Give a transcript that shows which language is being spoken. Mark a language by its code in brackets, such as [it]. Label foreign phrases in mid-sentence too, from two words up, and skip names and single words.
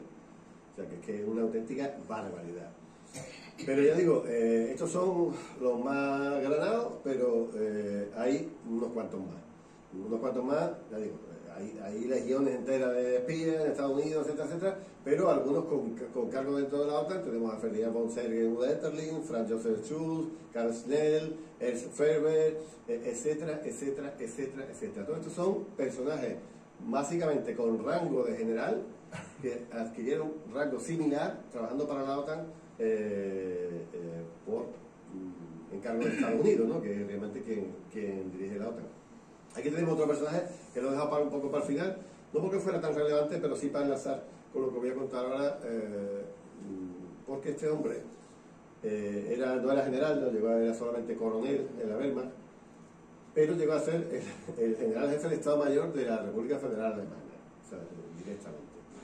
[es] O sea, que es una auténtica barbaridad. Pero ya digo, estos son los más granados, pero hay unos cuantos más, ya digo, hay legiones enteras de espías en Estados Unidos, etcétera, etcétera, pero algunos con cargo dentro de la OTAN. Tenemos a Ferdinand von Sergen Wetterling, Franz Josef Schulz, Karl Schnell, Ernst Ferber, etcétera, etcétera, etcétera, etcétera. Todos estos son personajes básicamente con rango de general que adquirieron rango similar trabajando para la OTAN por encargo de Estados Unidos, ¿no? Que es realmente quien dirige la OTAN. Aquí tenemos otro personaje que lo he dejado un poco para el final, no porque fuera tan relevante, pero sí para enlazar con lo que voy a contar ahora, porque este hombre no era general, era solamente coronel en la Wehrmacht, pero llegó a ser el general jefe del Estado Mayor de la República Federal Alemana, o sea, directamente.